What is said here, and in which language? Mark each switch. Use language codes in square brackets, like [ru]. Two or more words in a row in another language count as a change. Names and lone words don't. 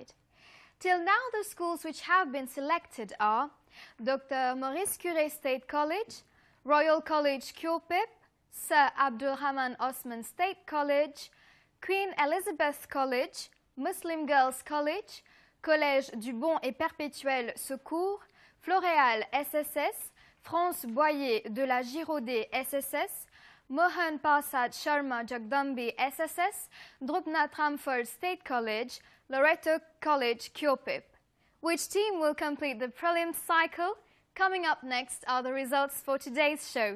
[en] Till now, the schools which have been selected are Dr. Maurice Curie State College, Royal College Kyopip, Sir Abdulrahman Osman State College, Queen Elizabeth College, Muslim Girls College, Collège du Bon et Perpétuel Secours, Floréal SSS, France Boyer de la Giraudet SSS, Mohan Parsad Sharma Jagdambi SSS, Drupnath Ramphal State College, Loreto College Kyopip. Which team will complete the prelims cycle? Coming up next are the results for today's show.